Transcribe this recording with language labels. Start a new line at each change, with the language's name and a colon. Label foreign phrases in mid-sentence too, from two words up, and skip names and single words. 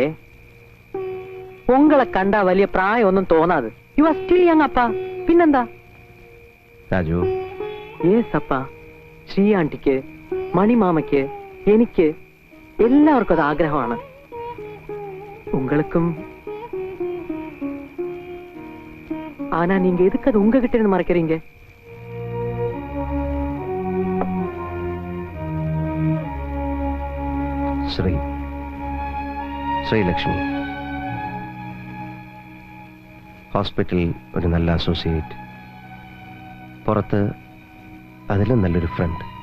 Malayalam: ഉങ്ങളെ കണ്ടാ വലിയ പ്രായമൊന്നും തോന്നാതെ.
English: you are still young
Malayalam: അപ്പ. പിന്നെന്താ രാജു? യെസ് അപ്പ. ശ്രീയാണ്ടിക്ക്, മണിമാമയ്ക്ക്, എനിക്ക് എല്ലാവർക്കും അത് ആഗ്രഹമാണ്. ഉങ്ങൾക്കും.
Tamil: ஆனா நீங்க எதுக்கு அது உங்ககிட்ட இருந்து மறைக்கிறீங்க?
Malayalam: ശ്രീലക്ഷ്മി ഹോസ്പിറ്റലിൽ ഒരു നല്ല അസോസിയേറ്റ്, പുറത്ത് അതിലും നല്ലൊരു ഫ്രണ്ട്.